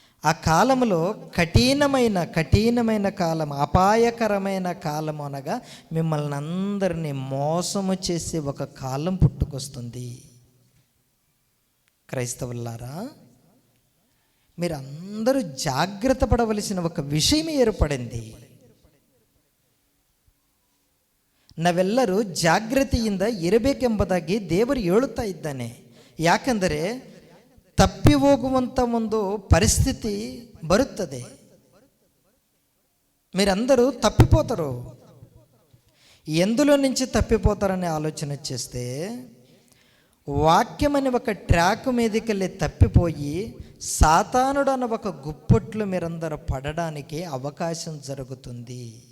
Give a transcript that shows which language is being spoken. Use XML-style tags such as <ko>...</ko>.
<te>ఆ కాలంలో కఠినమైన కాలం, అపాయకరమైన కాలం అనగా మిమ్మల్ని అందరినీ మోసము చేసే ఒక కాలం పుట్టుకొస్తుంది. క్రైస్తవులారా, మీరందరూ జాగ్రత్త పడవలసిన ఒక విషయం ఏర్పడింది.</te> <kn>ನಾವೆಲ್ಲರೂ ಜಾಗೃತಿಯಿಂದ ಇರಬೇಕೆಂಬುದಾಗಿ ದೇವರು ಹೇಳುತ್ತಾ ಇದ್ದಾನೆ. ಯಾಕೆಂದರೆ ತಪ್ಪಿ ಹೋಗುವಂಥ ಒಂದು ಪರಿಸ್ಥಿತಿ ಬರುತ್ತದೆ.</kn> <te>మీరందరూ తప్పిపోతారు. ఎందులో నుంచి తప్పిపోతారనే ఆలోచన చేస్తే, వాక్యం అనే ఒక ట్రాక్ మీదకి వెళ్ళి తప్పిపోయి సాతానుడు అన్న ఒక గుప్పట్లు మీరందరూ పడడానికి అవకాశం జరుగుతుంది.</te>